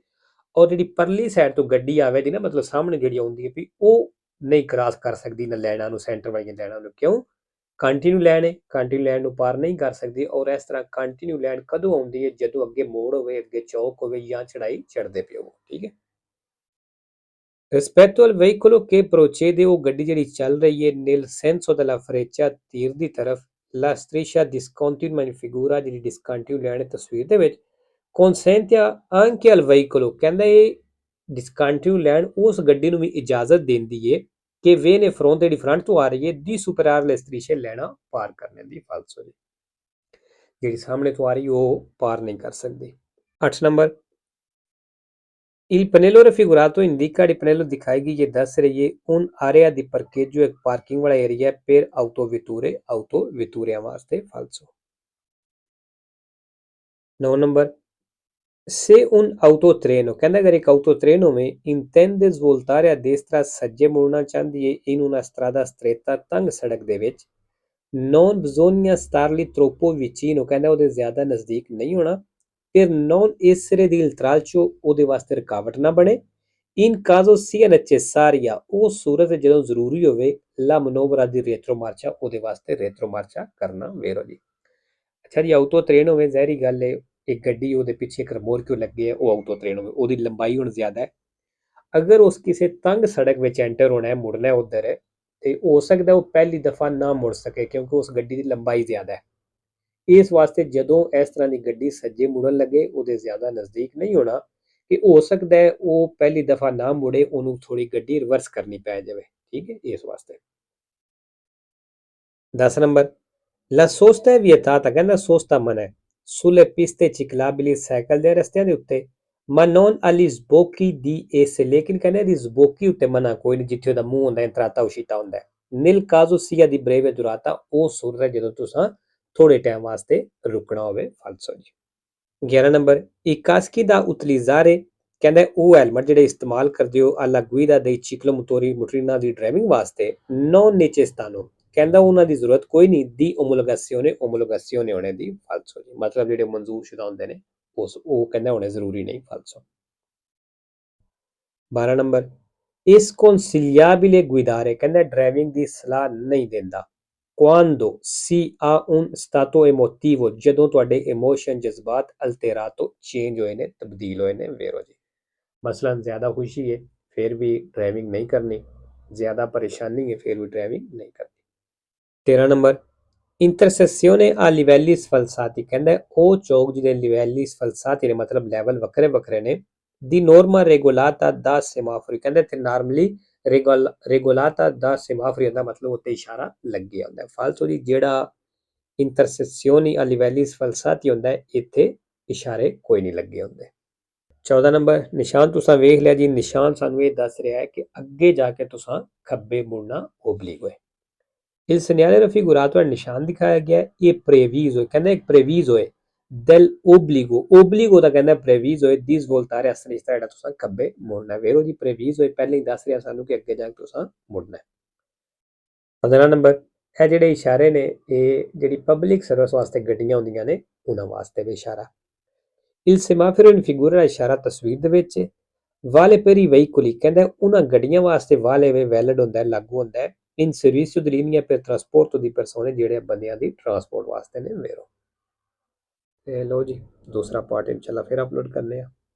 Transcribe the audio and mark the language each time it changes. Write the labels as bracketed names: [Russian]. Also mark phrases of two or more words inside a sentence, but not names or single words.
[Punjabi] ਔਰ ਜਿਹੜੀ ਪਰਲੀ ਸਾਈਡ ਤੋਂ ਗੱਡੀ ਆਵੇ ਦੀ ਨਾ, ਮਤਲਬ ਸਾਹਮਣੇ ਜਿਹੜੀ ਆਉਂਦੀ ਹੈ, ਵੀ ਉਹ ਨਹੀਂ ਕ੍ਰਾਸ ਕਰ ਸਕਦੀ ਨਾ ਲੈਣਾ ਨੂੰ, ਸੈਂਟਰ ਵਾਲੀਆਂ ਲੈਣਾ ਨੂੰ। ਕਿਉਂ? ਕੰਟੀਨਿਊ ਲੈਣ ਹੈ, ਕੰਟੀਨਿਊ ਲੈਣ ਨੂੰ ਪਾਰ ਨਹੀਂ ਕਰ ਸਕਦੀ। ਔਰ ਇਸ ਤਰ੍ਹਾਂ ਕੰਟੀਨਿਊ ਲੈਣ ਕਦੋਂ ਆਉਂਦੀ ਹੈ? ਜਦੋਂ ਅੱਗੇ ਮੋੜ ਹੋਵੇ, ਅੱਗੇ ਚੌਕ ਹੋਵੇ, ਜਾਂ ਚੜਾਈ ਚੜਦੇ ਪਿਓ, ਠੀਕ ਹੈ। [Italian] rispetto al veicolo che procede, [Punjabi] ਉਹ ਗੱਡੀ ਜਿਹੜੀ ਚੱਲ ਰਹੀ ਹੈ, [Italian] nel senso della freccia, [Punjabi] ਤੀਰ ਦੀ ਤਰਫ, [Italian] la striscia discontinua in figura, [Punjabi] ਜਿਹੜੀ ਡਿਸਕੰਟੀਨਿਊ ਲੈਣ ਤਸਵੀਰ ਦੇ ਵਿੱਚ, [Italian] consente anche al veicolo, [Punjabi] ਕਹਿੰਦਾ ਇਹ ਡਿਸਕੰਟੀਨਿਊ ਲੈਣ ਉਸ ਗੱਡੀ ਨੂੰ ਵੀ ਇਜਾਜ਼ਤ ਦਿੰਦੀ ਹੈ ਕਿ [Italian] viene fronte, [Punjabi] ਜਿਹੜੀ ਫਰੰਟ ਤੋਂ ਆ ਰਹੀ ਹੈ, [Italian] di superare le strisce, [Punjabi] ਲੈਣਾ ਪਾਰ ਕਰਨੇ ਦੀ। ਫਾਲਸੋ ਜੀ, ਜਿਹੜੀ ਸਾਹਮਣੇ ਤੋਂ ਆ ਰਹੀ ਉਹ ਪਾਰ ਨਹੀਂ ਕਰ ਸਕਦੀ। 8 ਨੰਬਰ, [Italian] il pannello raffigurato indica, [Punjabi] ਜਿਹੜੀ ਪਨੇਲੋ ਦਿਖਾਈ ਗਈ, ਇਹ ਦੱਸ ਰਹੀ ਹੈ [Italian] un area di parcheggio, [Punjabi] ਇੱਕ ਪਾਰਕਿੰਗ ਵਾਲਾ ਏਰੀਆ [Italian] per autovetture, [Punjabi] ਵਾਸਤੇ। ਫਾਲਸੋ। [Italian] 9 ਨੰਬਰ Se un autotreno, [Punjabi] ਕਹਿੰਦਾ ਅਗਰ ਇੱਕ [Italian] autotreno intende svoltare a destra [Punjabi] ਸੱਜੇ ਮੁੜਨਾ ਚਾਹੁੰਦੀ ਹੈ [Italian] in una strada stretta [Punjabi] ਤੰਗ ਸੜਕ ਦੇ ਵਿੱਚ [Italian] non bisogna starli troppo vicino, [Punjabi] ਕਹਿੰਦਾ ਉਹਦੇ ਜ਼ਿਆਦਾ ਨਜ਼ਦੀਕ ਨਹੀਂ ਹੋਣਾ ਫਿਰ [Italian] non essere di intralcio, [Punjabi] ਉਹਦੇ ਵਾਸਤੇ ਰੁਕਾਵਟ ਨਾ ਬਣੇ [Italian] in caso sia necessaria, [Punjabi] ਉਹ ਸੂਰਤ ਜਦੋਂ ਜ਼ਰੂਰੀ ਹੋਵੇ [Italian] la manovra di retromarcia, [Punjabi] ਉਹਦੇ ਵਾਸਤੇ retromarcia ਕਰਨਾ ਵੇਰੋ ਜੀ। ਅੱਛਾ ਜੀ autotreno ਹੋਵੇ ਜ਼ਹਿਰੀ ਗੱਲ ਹੈ ਇੱਕ ਗੱਡੀ ਉਹਦੇ ਪਿੱਛੇ ਇੱਕ ਰਿਮੋਟ ਕਿਉਂ ਲੱਗੇ ਹੈ ਉਹ autotreno ਹੋਵੇ ਉਹਦੀ ਲੰਬਾਈ ਹੁਣ ਜ਼ਿਆਦਾ ਹੈ ਅਗਰ ਉਸ ਕਿਸੇ ਤੰਗ ਸੜਕ ਵਿੱਚ ਐਂਟਰ ਹੋਣਾ ਹੈ ਮੁੜਨਾ ਹੈ ਉੱਧਰ ਤੇ ਹੋ ਸਕਦਾ ਉਹ ਪਹਿਲੀ ਦਫਾ ਨਾ ਮੁੜ ਸਕੇ ਕਿਉਂਕਿ ਉਸ ਗੱਡੀ ਦੀ ਲੰਬਾਈ ਜ਼ਿਆਦਾ ਹੈ ਇਸ ਵਾਸਤੇ ਜਦੋਂ ਇਸ ਤਰ੍ਹਾਂ ਦੀ ਗੱਡੀ ਸੱਜੇ ਮੁੜਨ ਲੱਗੇ ਉਹਦੇ ਜ਼ਿਆਦਾ ਨਜ਼ਦੀਕ ਨਹੀਂ ਹੋਣਾ ਕਿ ਹੋ ਸਕਦਾ ਹੈ ਉਹ ਪਹਿਲੀ ਦਫਾ ਨਾ ਮੁੜੇ ਉਹਨੂੰ ਥੋੜੀ ਗੱਡੀ ਰਿਵਰਸ ਕਰਨੀ ਪੈ ਜਾਵੇ ਠੀਕ ਹੈ ਇਸ ਵਾਸਤੇ [Italian] 10 ਨੰਬਰ La sosta è vietata, [Punjabi] ਕਹਿੰਦਾ ਸੋਸਤਾ ਮਨਾ ਹੈ [Italian] sulle piste ciclabili [Punjabi] ਸਾਈਕਲ ਦੇ ਰਸਤਿਆਂ ਦੇ ਉੱਤੇ [Italian] ma non agli sbocchi di esse, [Punjabi] ਲੇਕਿਨ ਕਹਿੰਦਾ ਇਹਦੀ ਸਬੋਕੀ ਉੱਤੇ ਮਨਾ ਕੋਈ ਨਹੀਂ ਜਿੱਥੇ ਉਹਦਾ ਮੂੰਹ ਹੁੰਦਾ [Italian] entrata uscita [Punjabi] ਹੁੰਦਾ ਹੈ [Italian] nel caso sia di breve durata, [Punjabi] ਉਹ ਸੂਰਤ ਹੈ ਜਦੋਂ ਤੁਸੀਂ ਥੋੜੇ ਟਾਈਮ ਵਾਸਤੇ ਰੁਕਣਾ ਹੋਵੇ ਫਾਲਸੋ ਜੀ 11 ਨੰਬਰ [Italian] i caschi da utilizzare, [Punjabi] ਕਹਿੰਦਾ ਉਹ ਹੈਲਮਟ ਜਿਹੜੇ ਇਸਤੇਮਾਲ ਕਰਦੇ ਹੋ [Italian] alla guida dei ciclomotori [Punjabi] ਮੋਟਰੀਨਾਂ ਦੀ ਡਰਾਈਵਿੰਗ ਵਾਸਤੇ [Italian] non necessitano, [Punjabi] ਕਹਿੰਦਾ ਉਹਨਾਂ ਦੀ ਜ਼ਰੂਰਤ ਕੋਈ ਨਹੀਂ ਦੀ ਓਮੋਲੋਗਾਸੀਓਨੇ ਹੋਣੇ ਦੀ ਫਾਲਸੋ ਜੀ ਮਤਲਬ ਜਿਹੜੇ ਮਨਜ਼ੂਰ ਸ਼ੁਦਾ ਹੁੰਦੇ ਨੇ ਉਹ ਕਹਿੰਦਾ ਹੋਣੇ ਜ਼ਰੂਰੀ ਨਹੀਂ ਫਾਲਸੋ [Italian] 12 ਨੰਬਰ ਇਸ consigliabile guidare, [Punjabi] ਕਹਿੰਦਾ ਡਰਾਈਵਿੰਗ ਦੀ ਸਲਾਹ ਨਹੀਂ ਦਿੰਦਾ [Italian] quando si ha un stato emotivo, [Punjabi] ਜਦੋਂ ਤੁਹਾਡੇ ਇਮੋਸ਼ਨ ਜਜ਼ਬਾਤ ਅਲਤੇਰਾਤੋ ਚੇਂਜ ਹੋਏ ਨੇ ਤਬਦੀਲ ਹੋਏ ਨੇ ਵੇਰੋ ਜੀ ਮਸਲਨ ਜ਼ਿਆਦਾ ਖੁਸ਼ੀ ਹੈ ਫਿਰ ਵੀ ਡਰਾਈਵਿੰਗ ਨਹੀਂ ਕਰਨੀ ਜ਼ਿਆਦਾ ਪਰੇਸ਼ਾਨੀ ਹੈ ਫਿਰ ਵੀ ਡਰਾਈਵਿੰਗ ਨਹੀਂ ਕਰਨੀ 13 ਨੰਬਰ ਇੰਟਰਸੈਸਿone [Italian] a livelli sfalsati, [Punjabi] ਕਹਿੰਦਾ ਉਹ ਚੌਕ ਜਿਹਦੇ livelli sfalsati ਨੇ ਮਤਲਬ ਲੈਵਲ ਵੱਖਰੇ ਵੱਖਰੇ ਨੇ [Italian] di norma regolata da semafori, [Punjabi] ਕਹਿੰਦਾ ਇੱਥੇ ਨਾਰਮਲੀ [Italian] regolata da semafori [Punjabi] ਦਾ ਮਤਲਬ ਉੱਤੇ ਇਸ਼ਾਰਾ ਲੱਗਿਆ ਹੁੰਦਾ ਹੈ ਫਾਲਤੂ ਜੀ ਜਿਹੜਾ ਇੰਟਰਸੈਸਿone [Italian] a livelli sfalsati [Punjabi] ਹੁੰਦਾ ਹੈ ਇੱਥੇ ਇਸ਼ਾਰੇ ਕੋਈ ਨਹੀਂ ਲੱਗੇ ਹੁੰਦੇ 14 ਨੰਬਰ ਨਿਸ਼ਾਨ ਤੁਸੀਂ ਵੇਖ ਲਿਆ ਜੀ ਨਿਸ਼ਾਨ ਸਾਨੂੰ ਇਹ ਦੱਸ ਰਿਹਾ ਹੈ ਕਿ ਅੱਗੇ ਜਾ ਕੇ ਤੁਸੀਂ ਖੱਬੇ ਮੁੜਨਾ ਓਬਲੀਗੋ ਹੈ [Italian] Il segnale raffigurato è il [Punjabi] ਨਿਸ਼ਾਨ ਦਿਖਾਇਆ ਗਿਆ ਇਹ previso, ਕਹਿੰਦਾ ਇੱਕ previso ਹੈ del [Italian] obbligo, obbligo [Punjabi] ਦਾ ਕਹਿੰਦਾ [Italian] previso ਹੈ di svoltare a sinistra, [Punjabi] ਜਿਹੜਾ ਤੁਸੀਂ ਖੱਬੇ ਮੁੜਨਾ ਹੈ ਵੇਰੋ ਜੀ previso ਹੈ ਪਹਿਲਾਂ ਹੀ ਦੱਸ ਰਿਹਾ ਸਾਨੂੰ ਕਿ ਅੱਗੇ ਜਾ ਕੇ ਤੁਸੀਂ ਮੁੜਨਾ ਹੈ 15 ਨੰਬਰ ਇਹ ਜਿਹੜੇ ਇਸ਼ਾਰੇ ਨੇ ਇਹ ਜਿਹੜੀ ਪਬਲਿਕ ਸਰਵਿਸ ਵਾਸਤੇ ਗੱਡੀਆਂ ਹੁੰਦੀਆਂ ਨੇ ਉਹਨਾਂ ਵਾਸਤੇ ਵੀ ਇਸ਼ਾਰਾ [Italian] il semaforo in figura [Punjabi] ਦਾ ਇਸ਼ਾਰਾ ਤਸਵੀਰ ਦੇ ਵਿੱਚ ਵਾਲੇ [Italian] per i veicoli, [Punjabi] ਕਹਿੰਦਾ ਉਹਨਾਂ ਗੱਡੀਆਂ ਵਾਸਤੇ ਵਾਲੇ ਵੇ ਵੈਲਿਡ ਹੁੰਦਾ ਹੈ ਲਾਗੂ ਹੁੰਦਾ ਹੈ [Italian] in servizio di linea per trasporto di persone, [Punjabi] ਜਿਹੜੇ ਬੰਦਿਆਂ ਦੀ ਟਰਾਂਸਪੋਰਟ ਵਾਸਤੇ ਨੇ ਵੇਰੋ ਤੇ ਲੋ ਜੀ ਦੂਸਰਾ ਪਾਰਟ ਇਨਸ਼ਾਅੱਲਾ ਫਿਰ ਅਪਲੋਡ ਕਰਨੇ ਆ